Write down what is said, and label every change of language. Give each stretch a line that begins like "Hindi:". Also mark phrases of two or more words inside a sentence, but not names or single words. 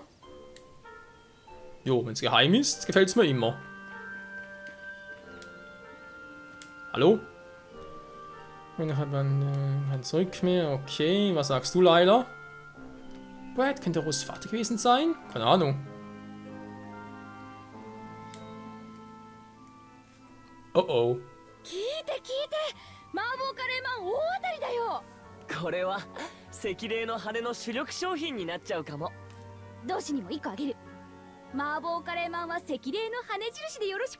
German: Jo, wenn es geheim ist, gefällt es mir immer. Hallo? Ich habe kein Zurück mehr. Okay, was sagst du, Laila? Brad, könnte Rus Vater gewesen sein? Keine Ahnung. Oh oh.
Japanese: 聞いて麻婆カレーマン大当たりだよ。これは赤霊の羽の主力商品になっちゃうかも。同志にも1個あげる。麻婆カレーマンは赤霊の羽印でよろしく。